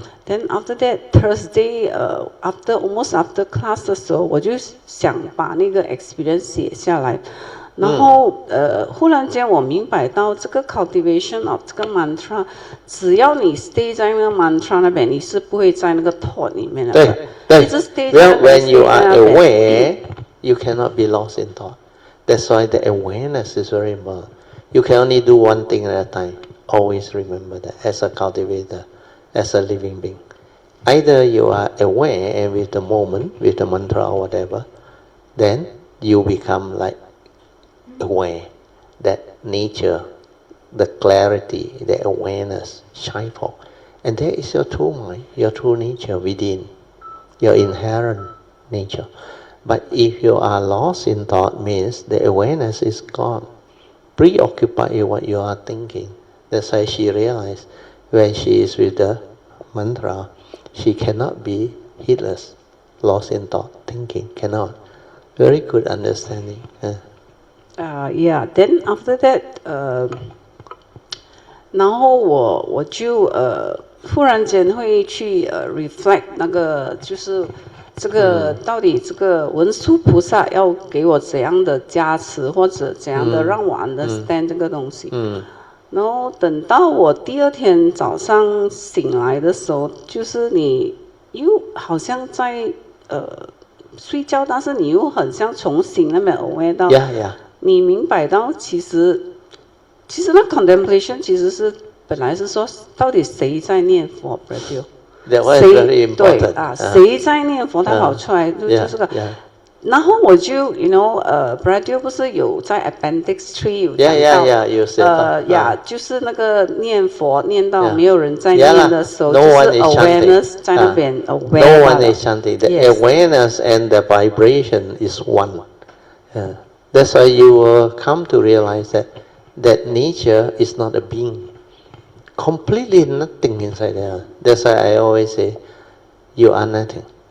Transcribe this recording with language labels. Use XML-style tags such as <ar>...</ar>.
<en>Then after that Thursday almost after class</en> <zh>的时候，我就想把那个</zh> <en>experience</en> <zh>写下来。然后忽然间我明白到这个</zh> <en>cultivation of</en> <zh>这个 mantra， 只要你 stay 在那个 mantra 那边，你是不会在那个 thought 里面的。对，一直 stay 在那边。</zh> <en>When you are aware, you cannot be lost in thought. That's why the awareness is very important. You can only do one thing at a time. Always remember that as a cultivator, as a living being. Either you are aware and with the moment, with the mantra or whatever, then you become like aware that nature, the clarity, the awareness shine forth. And that is your true mind, your true nature within, your inherent nature. But if you are lost in thought, means the awareness is gone, preoccupied with what you are thinking. That's why she realized when she is with the mantra, she cannot be heedless, lost in thought, thinking, cannot. Very good understanding. Yeah. Then after that,</en> <zh>然后我就忽然间会去reflect 那个就是这个到底这个文殊菩萨要给我怎样的加持或者怎样的让我 understand 这个东西。然后等到我第二天早上醒来的时候，就是你又好像在睡觉，但是你又很像重新那边 aware 到，你明白到其实那 contemplation 其实是本来是说到底谁在念佛 ，Brother？谁对啊？谁在念佛？他跑出来就是个。然后我就 Brother 不是有在 Appendix 3有讲到，就是那个念佛念到没有人在念的时候，就是 awareness 在那边 aware。</zh> <en>No one is chanting. The awareness and the vibration is one. That's why you will come to realize that nature is not a being. Completely nothing inside there. That's why I always say, you are nothing.</en>